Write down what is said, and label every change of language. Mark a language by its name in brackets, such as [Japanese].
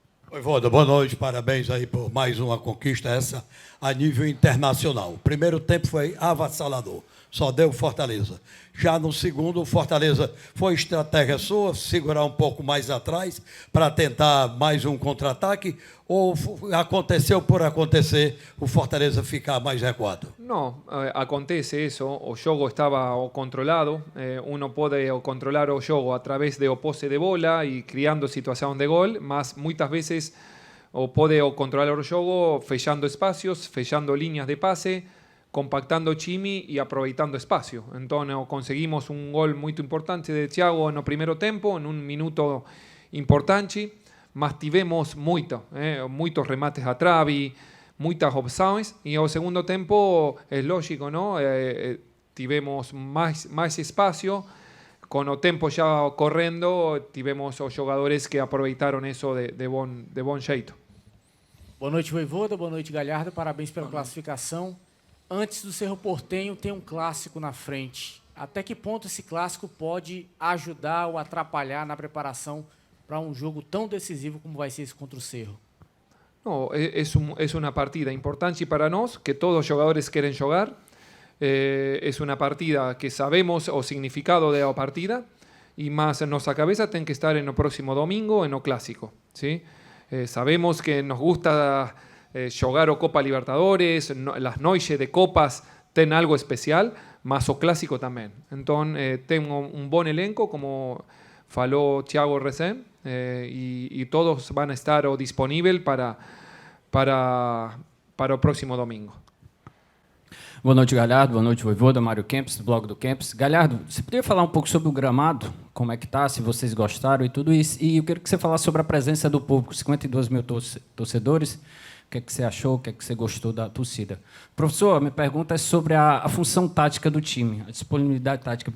[Portuguese] Vojvoda, boa noite, parabéns aí por mais uma conquista, essa a nível internacional. O primeiro tempo foi avassalador, só deu Fortaleza. Já no segundo, o Fortaleza foi estratégia sua, segurar um pouco mais atrás para tentar mais um contra-ataque, ou aconteceu por acontecer o Fortaleza ficar mais recuado? [Spanish] No, acontece eso, o jogo estaba controlado, uno puede controlar o jogo a través de o pose de bola y criando situación de gol, mas muchas veces o puede controlar o jogo fechando espacios, fechando líneas de pase, compactando time y aproveitando espacio. Entonces conseguimos un gol muy importante de Thiago en el primer tiempo, en un minuto importante, [Portuguese] mas tivemos muitos remates a trave, muitas opções, e ao segundo tempo é lógico, não? Tivemos mais espaço, com o tempo já correndo, tivemos os jogadores que aproveitaram isso de bom jeito. Boa noite, Vojvoda, boa noite, Galhardo, parabéns pela classificação. antes do Cerro Porteño tem um clássico na frente. Até que ponto esse clássico pode ajudar ou atrapalhar na preparação para um jogo tão decisivo como vai ser esse contra o Cerro? [Spanish] No, es una partida importante para nosotros, que todos los jugadores quieren jugar. Es una partida que sabemos o significado de la partida, y más en nuestra cabeza tiene que estar en el próximo domingo, en el clásico. ¿Sí? Sabemos que nos gusta jugar o Copa Libertadores, las noches de copas tienen algo especial, más o clásico también. Entonces, tengo un buen elenco, como faló Thiago recién, y todos van a estar disponibles para el próximo domingo. [Portuguese] Boa noite, Galhardo. Boa noite, Voivoda. Mário Kempis, do blog do Kempis. Galhardo, você poderia falar um pouco sobre o gramado? Como é que está, se vocês gostaram e tudo isso? E eu quero que você falasse sobre a presença do público, 52 mil torcedores. O que é que você achou? O que é que você gostou da torcida? Professor, a minha pergunta é sobre a função tática do time, a disponibilidade tática.